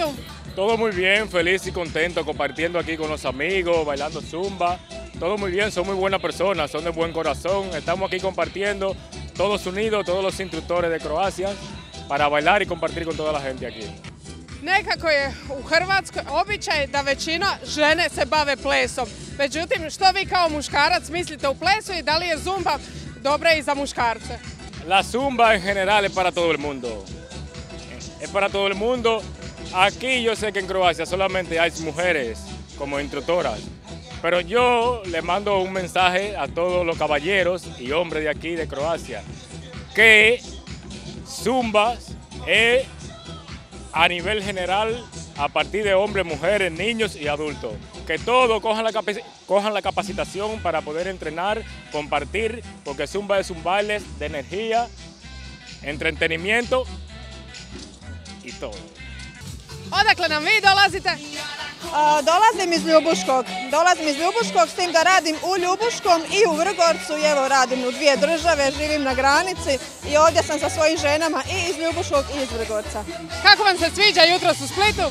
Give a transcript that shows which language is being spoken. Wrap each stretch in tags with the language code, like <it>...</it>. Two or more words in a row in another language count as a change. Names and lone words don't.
<es>Todo muy bien, feliz y contento compartiendo aquí con los amigos, bailando zumba. Todo muy bien, son muy buenas personas, son de buen corazón. Estamos aquí compartiendo, todos unidos, todos los instructores de Croacia, para bailar y compartir con toda la gente aquí.</es> <hr>Nekako je u Hrvatskoj običaj da većina žene se bave plesom. Međutim, što vi kao muškarac mislite u plesu i da li je zumba dobra i za muškarce?</hr> <es>La zumba en general es para todo el mundo. Es para todo el mundo. Aquí yo sé que en Croacia solamente hay mujeres como instructoras, pero yo le mando un mensaje a todos los caballeros y hombres de aquí de Croacia, que Zumba es a nivel general a partir de hombres, mujeres, niños y adultos. Que todos cojan la capacitación para poder entrenar, compartir, porque Zumba es un baile de energía, entretenimiento i todo.</es> <hr>Odakle nam vi dolazite? Dolazim iz Ljubuškog. S tim da radim u Ljubuškom i u Vrgorcu i evo radim u 2 države, živim na granici i ovdje sam sa svojim ženama i iz Ljubuškog i iz Vrgorca. Kako vam se sviđa jutros u Splitu?</hr>